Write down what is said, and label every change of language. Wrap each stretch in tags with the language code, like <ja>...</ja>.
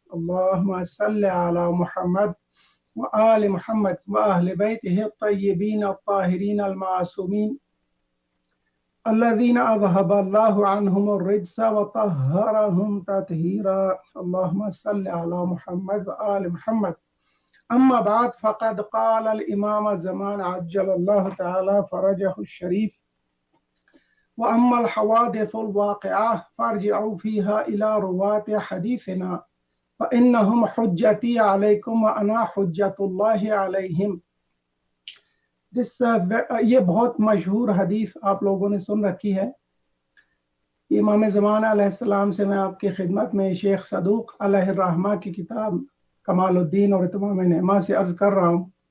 <ar>Allahumma salli ala Muhammad وآل محمد وأهل بيته الطيبين الطاهرين المعصومين الذين أذهب الله عنهم الرجس وطهرهم تطهيرا اللهم صل على محمد وآل محمد. أما بعد، فقد قال الإمام الزمان عجل الله تعالى فرجه الشريف: وأما الحوادث الواقعة فارجعوا فيها إلى رواة حديثنا فإنهم حجتي عليكم وأنا حجة الله عليهم.</ar> <ur>یہ بہت مشہور حدیث آپ لوگوں نے سن رکھی ہے. امام زمان علیہ السلام سے میں آپ کی خدمت میں شیخ صدوق علیہ الرحمہ کی کتاب کمال الدین اور اتمام نعمہ سے عرض کر رہا ہوں.</ur>